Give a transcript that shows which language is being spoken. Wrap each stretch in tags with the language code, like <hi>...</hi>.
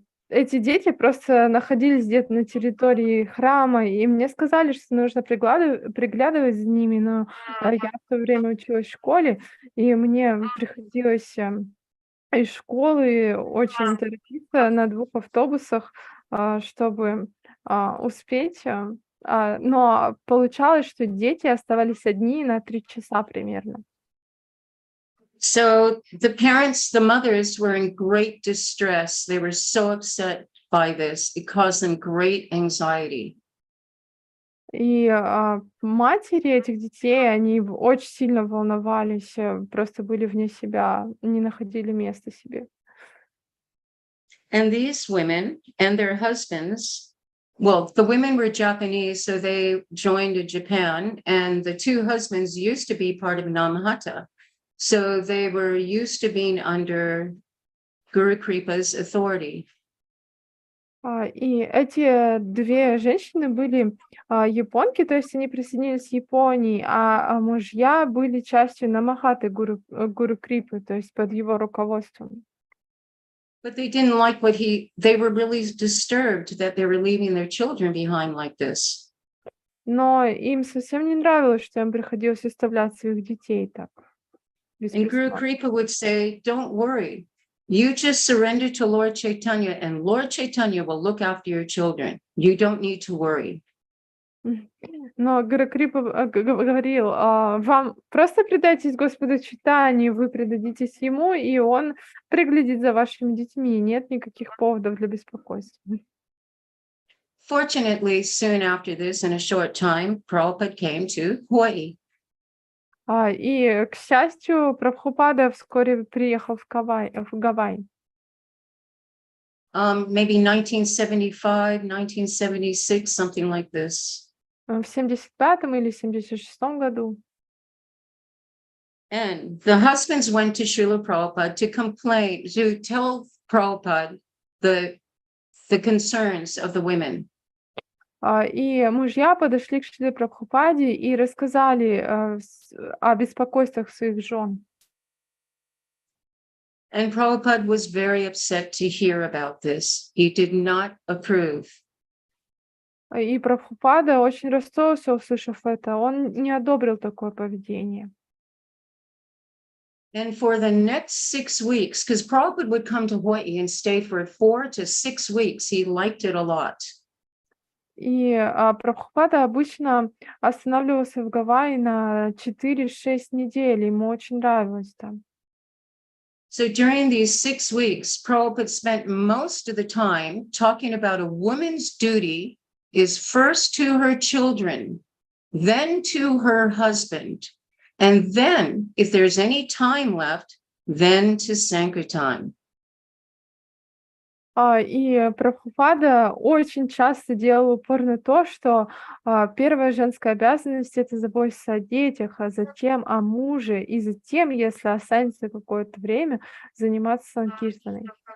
<ru>Эти дети просто находились где-то на территории храма, и мне сказали, что нужно приглядывать за ними, но я в то время училась в школе, и мне приходилось из школы очень торопиться на 2 автобусах, чтобы успеть. Но получалось, что дети оставались одни на 3 часа примерно.</ru> <en>So the parents, the mothers were in great distress. They were so upset by this. It caused them great anxiety.</en> <ru>И матери этих детей, они очень сильно волновались, просто были вне себя, не находили места себе.</ru> <en>And these women and their husbands, well, the women were Japanese, so they joined Japan, and the 2 husbands used to be part of Namahata. So they were used to being under Guru Kripa's authority.</en> <ru>И эти 2 женщины были японки, то есть они присоединились к Японии, а мужья были частью Намахаты Гуру Крипы, то есть под его руководством.</ru> <en>But they didn't like they were really disturbed that they were leaving their children behind like this.</en> <ru>Но им совсем не нравилось, что им приходилось оставлять своих детей так.</ru> <en>And Guru Kripa would say, don't worry, you just surrender to Lord Chaitanya and Lord Chaitanya will look after your children. You don't need to worry.</en> <ru>Но Гуру Крипа говорил, вам просто предайтесь Господу Чайтанье, вы предадитесь Ему, и Он приглядит за вашими детьми. Нет никаких поводов для беспокойства.</ru> <en>Fortunately, soon after this, in a short time, Prabhupada came to Hawaii.</en> <ru>И, к счастью, Прабхупада вскоре приехал в Гавайи.</ru> <en>Maybe 1975, 1976, something like this.</en> <ru>В 75-м или 76-м году.</ru> <en>And the husbands went to Srila Prabhupada to tell Prabhupada the concerns of the women.</en> <ru>И мужья подошли к Шриле Прабхупаде и рассказали о беспокойствах своих жен.</ru> <en>And Prabhupada was very upset to hear about this. He did not approve.</en> <ru>И Прабхупада очень расстроился, услышав это. Он не одобрил такое поведение.</ru> <en>And for the next 6 weeks, because Prabhupada would come to Hawaii and stay for 4 to 6 weeks, he liked it a lot.</en> <ru>И Прабхупада обычно останавливался в Гавайи на 4-6 недель. Ему очень нравилось там.</ru> <en>So during these 6 weeks, Prabhupada spent most of the time talking about a woman's duty is first to her children, then to her husband, and then, if there's any time left, then to Sankirtan.</en> <ru>И Прабхупада очень часто делал упор на то, что первая женская обязанность — это заботиться о детях, а затем о муже, и затем, если останется какое-то время, заниматься санкиртаной.</ru>